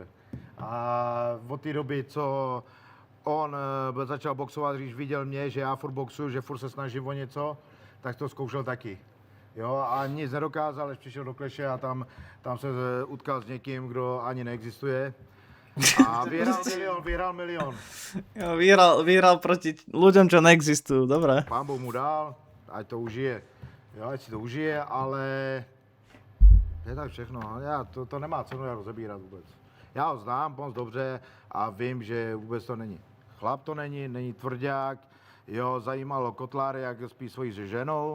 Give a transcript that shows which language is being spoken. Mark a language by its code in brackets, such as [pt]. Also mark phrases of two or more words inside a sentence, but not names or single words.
[cs] A od té doby, co on začal boxovat, když viděl mě, že já furt boxuju, že furt se snažím o něco, tak to zkoušel taky. Jo, a nic nedokázal, až přišel do kleše a tam se utkal s někým, kdo ani neexistuje. A vyhrál milion. Jo, [sk] vyhral proti ľuďom, čo neexistujú, dobre. Pán Boh mu dal, [cs] ať to užije. Jo, ať si to užije, ale je tak všechno. To nemá cenu rozebírat vůbec. Já ho znám moc dobře a vím, že vůbec to není. Chlap to není tvrdák. Jo, zajímalo Kotláry, jak spí svojí ženou.